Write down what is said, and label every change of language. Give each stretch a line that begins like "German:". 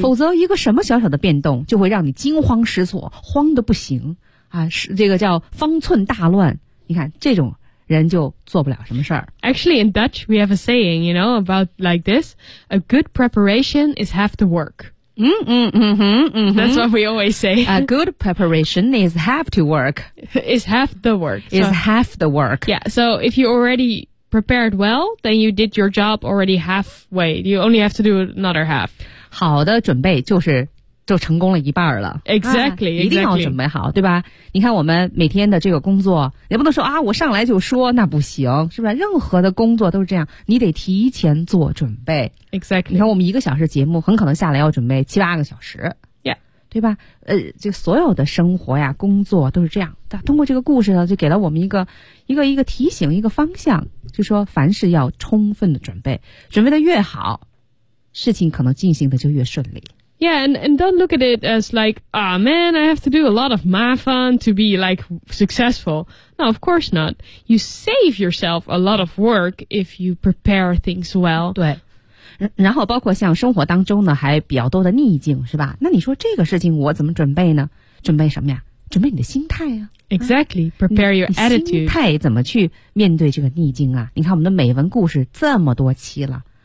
Chinese: 否则一个什么小小的变动就会让你惊慌失措，慌得不行啊，是这个叫方寸大乱。你看这种人就做不了什么事儿。
English: Actually, in Dutch, we have a saying, you know, about like this, a good preparation is half the work. That's what we always say. A good preparation is half to work. Is half the work. Is half the work. Yeah, so if you already prepared well, then you did your job already halfway. You only have to do another half.
Chinese: 好的准备就是就成功了一半了。
English: Exactly, exactly.
Chinese: 一定要准备好，对吧？你看我们每天的这个工作，也不能说啊，我上来就说，那不行，是吧？任何的工作都是这样，你得提前做准备。
English: Exactly.
Chinese: 你看我们一个小时节目，很可能下来要准备七八个小时。
English: Yeah.
Chinese: 对吧？这所有的生活呀，工作都是这样。通过这个故事呢，就给了我们一个提醒，一个方向，就说凡事要充分的准备，准备的越好，事情可能进行的就越顺利。
English: Yeah, and don't look at it as like, ah, man, I have to do a lot of mafan to be like successful. No, of course not. You save yourself a lot of work if you prepare things well.
Chinese: 对，然后包括像生活当中呢，还比较多的逆境，是吧？那你说这个事情我怎么准备呢？准备什么呀？准备你的心态啊。
English: Exactly. Prepare your attitude.
Chinese: 心态怎么去面对这个逆境啊？你看我们的美文故事这么多期了。